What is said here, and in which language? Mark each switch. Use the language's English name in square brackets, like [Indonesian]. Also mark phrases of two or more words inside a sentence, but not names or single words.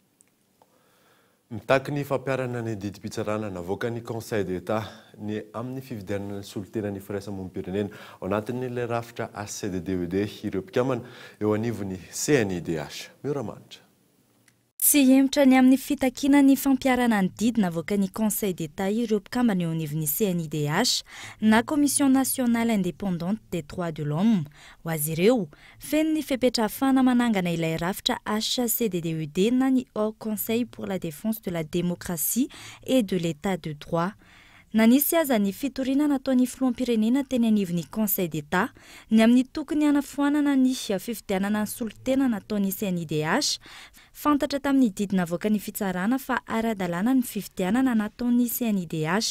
[Malagasy] Mitaky ny fampiarana ny didim-pitsarana navoaka ny Conseil d'État ny amin'ny fifidianana ny solotena ny firaisamonim-pirenena ao anatin'ilay rafitra ACDDED ireo mpikambana eo anivon'ny CNIDH. Mioramanitra. Tsy hemitra ny amin'ny fitakiana ny fampiarana ny didy navoaka ny Conseil d'État ireo mpikambana eo anivon'ny CNIDH na Commission nationale indépendante des droits de l'homme. Ho azy ireo, feno ny fepetrahafana manangana ilay rafitra HCDDED na ny Haut Conseil pour la défense de la démocratie et de l'état de droit. Nanisy aza ny fitoriana nataon'ny filoham-pirenena teny anivon'ny Conseil d'État ny amin'ny tokony hanafoanana ny fifidianana ny solotena nataon'ny CNIDH fantatra tamin'ny didy navoaka ny fitsarana fa ara-dalàna ny fifidianana nataon'ny CNIDH.